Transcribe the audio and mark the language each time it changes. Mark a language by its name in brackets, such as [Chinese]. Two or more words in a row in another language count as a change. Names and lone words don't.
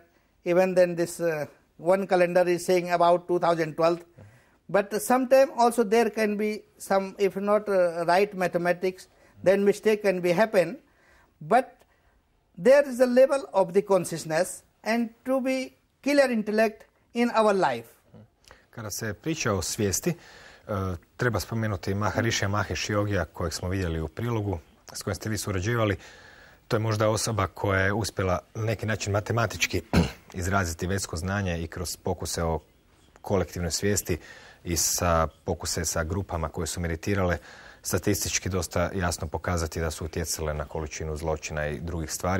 [English] Even then this one calendar is saying about 2012. But sometime also there can be some, if not right mathematics, then mistake can be happen. But there is a level of the consciousness and to be clear intellect in our life. [Croatian] Kada se priča o svijesti, treba spomenuti Maharišija Mahesh Yogija kojeg smo vidjeli u prilogu, s kojim ste vi surađivali. To je možda osoba koja je uspjela na neki način matematički izraziti vedsko znanje i kroz pokuse o kolektivnoj svijesti i pokuse sa grupama koje su meditirale statistički dosta jasno pokazati da su utjecale na količinu zločina i drugih stvari.